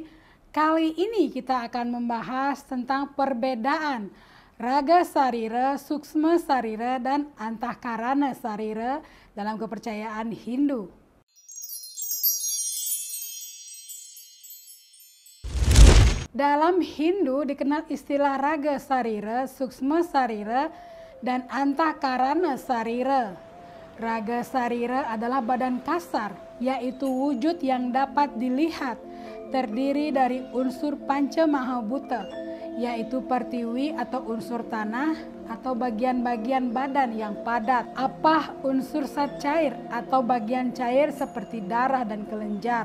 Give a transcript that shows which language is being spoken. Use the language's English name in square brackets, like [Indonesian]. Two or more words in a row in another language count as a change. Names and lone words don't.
[Indonesian] Kali ini kita akan membahas tentang perbedaan Raga Sarira, Suksma Sarira, dan Antahkarana Sarira dalam kepercayaan Hindu. Dalam Hindu dikenal istilah Raga Sarira, Suksma Sarira, dan Antahkarana Sarira. Raga Sarira adalah badan kasar, yaitu wujud yang dapat dilihat, terdiri dari unsur Panca Mahabhuta, yaitu pertiwi atau unsur tanah atau bagian-bagian badan yang padat. Apah unsur zat cair atau bagian cair seperti darah dan kelenjar.